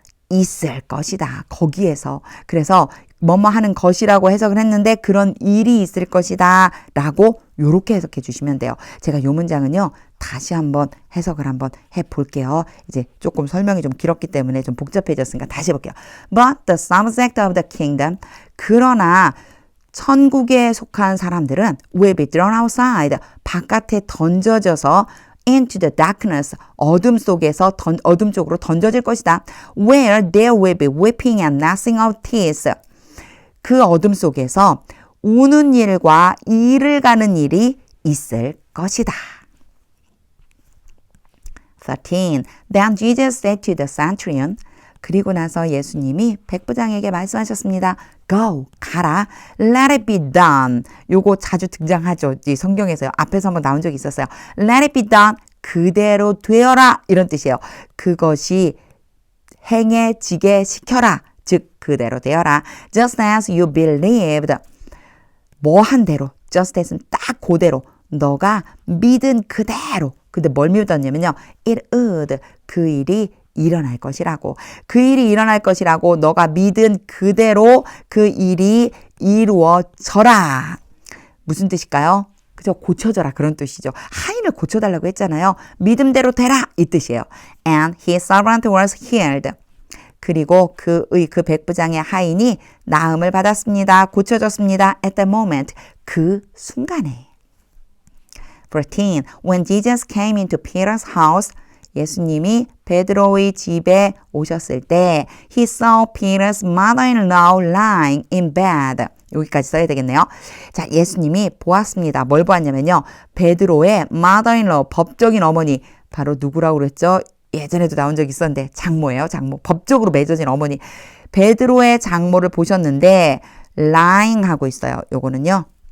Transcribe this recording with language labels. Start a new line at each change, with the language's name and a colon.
Korean: 있을 것이다. 거기에서. 그래서 뭐뭐 하는 것이라고 해석을 했는데 그런 일이 있을 것이다 라고 요렇게 해석해 주시면 돼요. 제가 요 문장은요. 다시 한번 해석을 한번 해볼게요. 이제 조금 설명이 좀 길었기 때문에 좀 복잡해졌으니까 다시 해볼게요.
English: But the subject of the kingdom.
Korean: 그러나 천국에 속한 사람들은
English: will be thrown outside.
Korean: 바깥에 던져져서
English: into the darkness.
Korean: 어둠 속에서 어둠 쪽으로 던져질 것이다.
English: Where there will be weeping and gnashing of teeth.
Korean: 그 어둠 속에서 우는 일과 일을 가는 일이 있을 것이다. 13.
English: Then Jesus said to the centurion.
Korean: 그리고 나서 예수님이 백부장에게 말씀하셨습니다.
English: Go,
Korean: 가라.
English: Let it be done.
Korean: 요거 자주 등장하죠. 이 성경에서요. 앞에서 한번 나온 적이 있었어요.
English: Let it be done.
Korean: 그대로 되어라. 이런 뜻이에요. 그것이 행해지게 시켜라. 즉 그대로 되어라.
English: Just as you believed.
Korean: 뭐 한 대로. Just as는 딱 그대로. 너가 믿은 그대로. 근데 뭘 믿었냐면요.
English: It would.
Korean: 그 일이 일어날 것이라고. 그 일이 일어날 것이라고 너가 믿은 그대로 그 일이 이루어져라. 무슨 뜻일까요? 그죠? 고쳐져라 그런 뜻이죠. 하인을 고쳐달라고 했잖아요. 믿음대로 되라 이 뜻이에요.
English: And his servant was healed.
Korean: 그리고 그 백부장의 하인이 나음을 받았습니다. 고쳐졌습니다.
English: At the moment.
Korean: 그 순간에. 14.
English: When Jesus came into Peter's house.
Korean: 예수님이 베드로의 집에 오셨을 때
English: He saw Peter's mother-in-law lying in bed.
Korean: 여기까지 써야 되겠네요. 자, 예수님이 보았습니다. 뭘 보았냐면요. 베드로의 mother-in-law, 법적인 어머니. 바로 누구라고 그랬죠? 예전에도 나온 적이 있었는데 장모예요. 장모. 법적으로 맺어진 어머니. 베드로의 장모를 보셨는데 lying 하고 있어요. 요거는요.